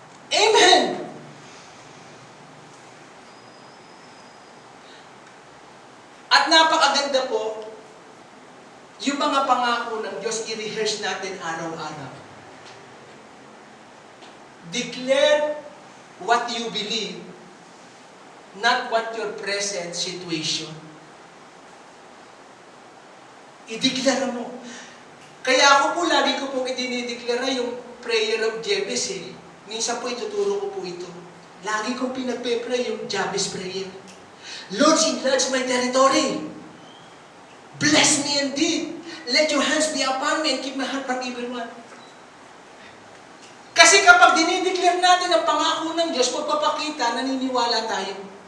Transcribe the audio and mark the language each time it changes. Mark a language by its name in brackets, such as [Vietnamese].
[Filipino] Amen. At napakaganda po, yung mga pangako ng Diyos, i-rehearse natin araw-araw. [English] Declare what you believe, not what your present situation. [Filipino] I-declare mo. Kaya ako po, lagi ko po idinideklara yung prayer of Jabez eh. Minsan po ituturo ko po ito. Lagi kong pinagpe-pray yung Jabez prayer. [English] Lord, enlarge my territory. Bless me indeed. Let your hands be upon me and keep my heart from evil one. [Filipino] Kasi kapag dinideclare natin ang pangako ng Diyos, magpapakita, naniniwala tayo.